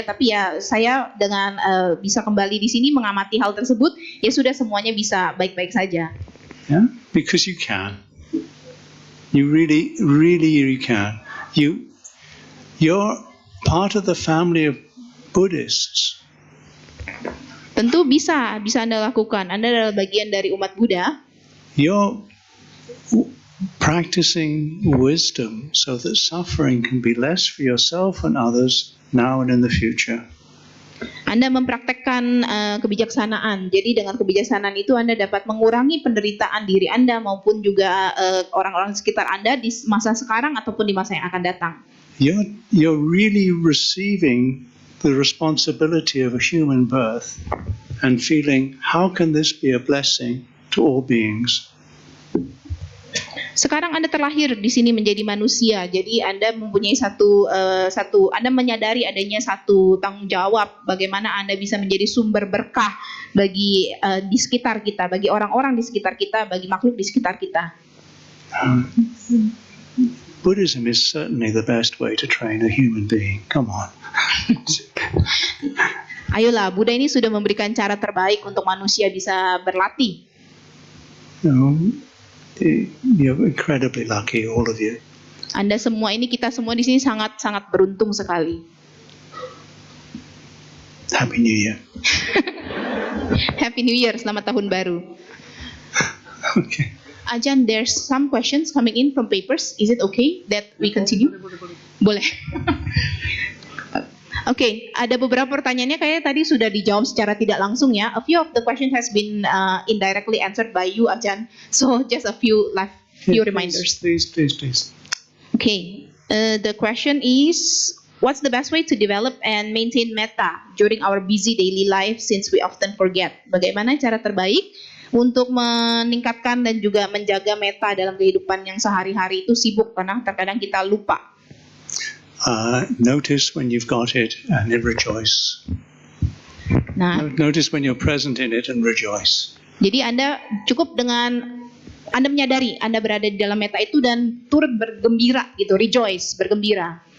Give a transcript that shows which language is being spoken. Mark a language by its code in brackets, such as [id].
[id] Tapi ya saya dengan bisa kembali di sini mengamati hal tersebut, ya sudah semuanya bisa baik-baik saja. [en] Yeah, because you can. You really, really, you can. You're part of the family of Buddhists. [id] Tentu bisa Anda lakukan. Anda adalah bagian dari umat Buddha. [en] You're practicing wisdom so that suffering can be less for yourself and others now and in the future. [id] Anda mempraktekkan kebijaksanaan. Jadi dengan kebijaksanaan itu Anda dapat mengurangi penderitaan diri Anda maupun juga orang-orang di sekitar Anda di masa sekarang ataupun di masa yang akan datang. [en] You're really receiving the responsibility of a human birth and feeling, how can this be a blessing to all beings? [id] Sekarang Anda terlahir di sini menjadi manusia. Jadi Anda mempunyai Anda menyadari adanya satu tanggung jawab bagaimana Anda bisa menjadi sumber berkah bagi di sekitar kita, bagi orang-orang di sekitar kita, bagi makhluk di sekitar kita. [en] Buddhism is certainly the best way to train a human being. Come on. [id] Ayolah, Buddha ini sudah memberikan cara terbaik untuk manusia bisa berlatih. [en] You're incredibly lucky, all of you. [id] Kita semua di sini sangat beruntung sekali. [en] Happy New Year. Happy New Year, [id] selamat tahun baru. [en] Okay. Ajan, there's some questions coming in from papers. Is it okay that we continue? [id] Boleh. Oke, ada beberapa pertanyaannya kayaknya tadi sudah dijawab secara tidak langsung ya. [en] A few of the questions has been indirectly answered by you, Ajan. So just a few reminders. Please. Okay, the question is, what's the best way to develop and maintain metta during our busy daily life since we often forget? [id] Bagaimana cara terbaik untuk meningkatkan dan juga menjaga metta dalam kehidupan yang sehari-hari itu sibuk karena terkadang kita lupa. [en] Notice when you've got it and then rejoice. Notice when you're present in it and rejoice. [id] Jadi Anda cukup dengan Anda menyadari Anda berada di dalam metta itu dan turut bergembira gitu, rejoice, bergembira.